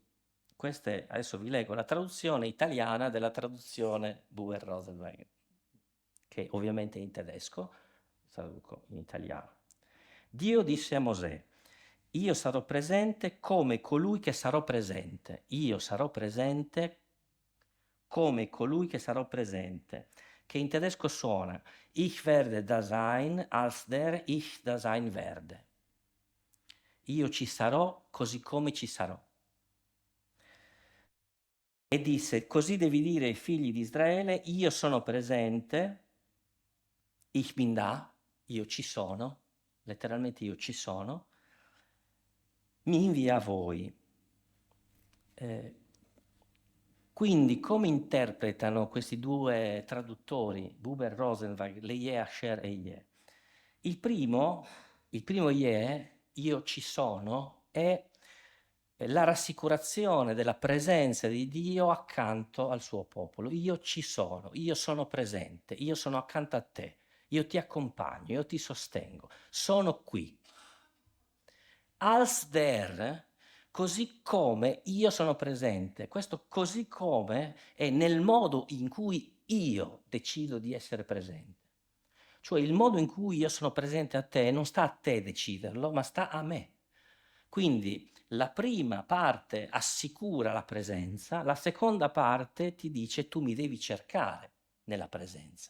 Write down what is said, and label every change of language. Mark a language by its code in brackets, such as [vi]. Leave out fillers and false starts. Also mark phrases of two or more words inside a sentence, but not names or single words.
[it] Adesso vi leggo la traduzione italiana della traduzione Buber-Rosenweig, che ovviamente è in tedesco, traduco in italiano. Dio disse a Mosè: io sarò presente come colui che sarò presente. Io sarò presente come colui che sarò presente, che in tedesco suona [de] Ich werde da sein, als der ich da sein werde. [it] Io ci sarò così come ci sarò. E disse: così devi dire ai figli di Israele: io sono presente, [de] ich bin da, [it] io ci sono, letteralmente io ci sono, mi invia a voi. Quindi come interpretano questi due traduttori, Buber e Rosenzweig, le Ye, Asher e Ye? Il primo Ye io ci sono è la rassicurazione della presenza di Dio accanto al suo popolo. Io ci sono, io sono presente, io sono accanto a te, io ti accompagno, io ti sostengo, sono qui. [de] Als der, [it] così come io sono presente. Questo così come è nel modo in cui io decido di essere presente. Cioè il modo in cui io sono presente a te non sta a te deciderlo, ma sta a me. Quindi la prima parte assicura la presenza, la seconda parte ti dice tu mi devi cercare nella presenza.